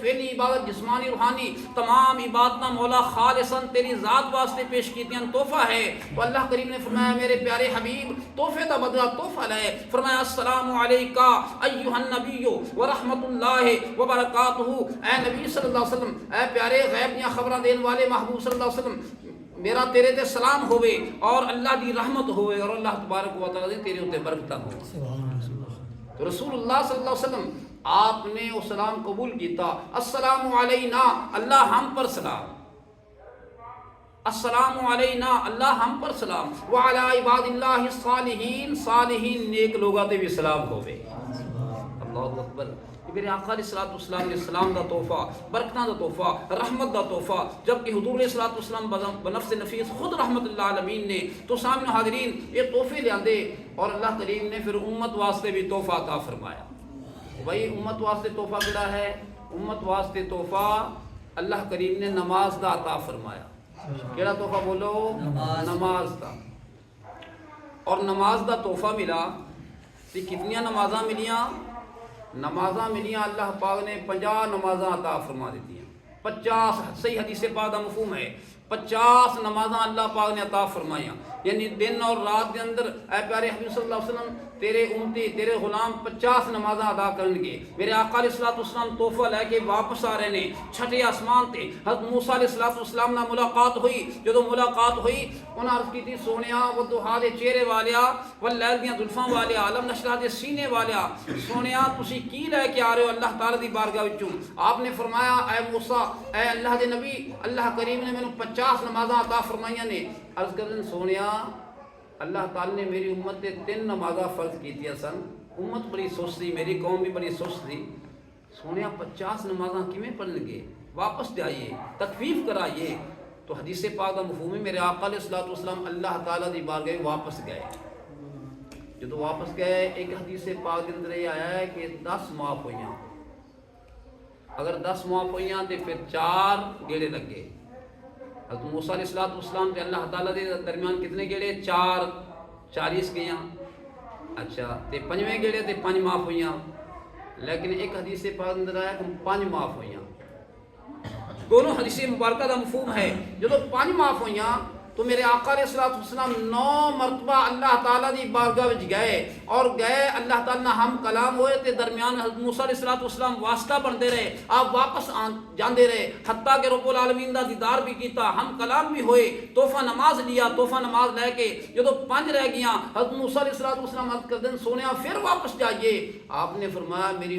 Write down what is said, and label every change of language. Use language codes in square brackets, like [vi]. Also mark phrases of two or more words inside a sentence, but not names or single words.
[pa] فعلی عبادت جسمانی روحانی تمام عبادتاں مولا خالصاً تیری ذات واسطے پیش کی تھی تحفہ ہے تو اللہ کریم نے فرمایا میرے پیارے حبیب تحفے دا بدلہ تحفہ لے فرمایا [ar] السلام علیکہ ایھا النبی ورحمۃ اللہ وبرکاتہ [pa] اے نبی [ar] صلی اللہ علیہ وسلم [pa] اے پیارے غیب دیاں خبراں دین والے محبوب [ar] صلی اللہ علیہ وسلم [pa] میرا تیرے تے سلام ہوئے اور اللہ دی رحمت ہوئے اور اللہ تبارک و تعالی تیرے اوتے برکتاں ہوئے [ur] تو رسول اللہ [ar] صلی اللہ علیہ وسلم [ur] آپ نے وہ سلام قبول کیتا [ar] السلام علینا [ur] اللہ ہم پر سلام [ar] السلام علینا [ur] اللہ ہم پر سلام وعلی [ar] عباد اللہ الصالحین [pa] صالحین نیک لوگاں تے بھی سلام ہوئے [ar] اللہ اکبر [pa] میرے آقا [ar] علیہ الصلوۃ والسلام [pa] نے سلام دا تحفہ برکتاں دا تحفہ رحمت دا تحفہ جبکہ حضور [ar] علیہ الصلوۃ والسلام [pa] بنفس نفیس خود [ar] رحمت اللہ عالمین [pa] نے تو سامنے حاضرین یہ تحفے لے آندے اور اللہ کریم نے پھر امت واسطے بھی تحفہ عطا فرمایا بھائی امت واسطے تحفہ کیا ہے امت واسطے تحفہ اللہ کریم نے نماز دا عطا فرمایا کیڑا تحفہ بولو نماز دا اور نماز دا تحفہ ملا کہ کتنیاں نمازاں ملیاں نمازاں ملیاں اللہ پاک نے 50 نمازاں عطا فرما دیتی ہیں 50 صحیح حدیث پاک دا مفہوم ہے 50 نمازاں اللہ پاک نے عطا فرمائیاں [ur] یعنی دن اور رات کے اندر [pa] اے پیارے حبیب [ar] صلی اللہ علیہ وسلم [pa] تیرے امتی تیرے غلام 50 نمازاں ادا کرن گے میرے آقا [ar] علیہ الصلوۃ والسلام [pa] تحفہ لے کے واپس آ رہے نے چھٹے آسمان تے حضرت موسیٰ [ar] علیہ الصلوۃ والسلام [pa] نال ملاقات ہوئی جدوں ملاقات ہوئی انہاں عرض کی تھی سونیا والضحیٰ دے چہرے والیا واللیل دیاں زلفاں والیا علم نشرح دے سینے والیا سونیا تسی کی لے کے آ رہے ہو اللہ تعالی دی بارگاہ وچوں آپ نے فرمایا اے موسیٰ اے اللہ دے نبی اللہ کریم نے مینوں 50 نمازاں عطا فرمائیاں نے عرض کردن سونیا اللہ تعالی نے میری امت تے 3 نمازاں فرض کیتیاں سن امت بڑی سست سی میری قوم بھی بڑی سست سی سونیا 50 نمازاں کیویں پڑھن گے واپس جائیے تخفیف کرائیے [ur] تو حدیث پاک کا مفہوم ہے [pa] میرے آقا [ar] علیہ الصلوۃ والسلام [pa] اللہ تعالیٰ دی بارگاہ واپس گئے جدو واپس گئے [ur] ایک حدیث پاک کے اندر یہ آیا ہے کہ [pa] 10 معاف ہوئیاں اگر 10 معاف ہوئیاں تو پھر 4 گیڑے لگ گئے حضرت موسیٰ [ar] علیہ الصلوۃ والسلام [pa] تے اللہ تعالیٰ دے درمیان کتنے گیڑے 40 گئیاں اچھا تے 5ویں گیڑے تے 5 معاف ہوئیاں لیکن ایک حدیث پاک اندر آیا کہ 5 معاف ہوئیاں دونوں حدیث مبارکہ دا مفہوم ہے جدو 5 معاف ہوئیاں تو میرے آقا [ar] علیہ الصلوۃ والسلام [pa] 9 مرتبہ اللہ تعالیٰ دی بارگاہ وچ گئے اور گئے اللہ تعالیٰ نہ ہم کلام ہوئے تے درمیان حضرت موسیٰ [ar] علیہ الصلوۃ والسلام [pa] واسطہ بنتے رہے آپ واپس جاندے رہے حتیٰ کہ [ar] رب العالمین [pa] دا دیدار بھی کیتا ہم کلام بھی ہوئے تحفہ نماز لیا تحفہ نماز لے کے جدو 5 رہ گیاں حضرت موسیٰ [ar] علیہ الصلوۃ والسلام [pa] عرض کر دیں سونیا پھر واپس جائیے آپ نے فرمایا میری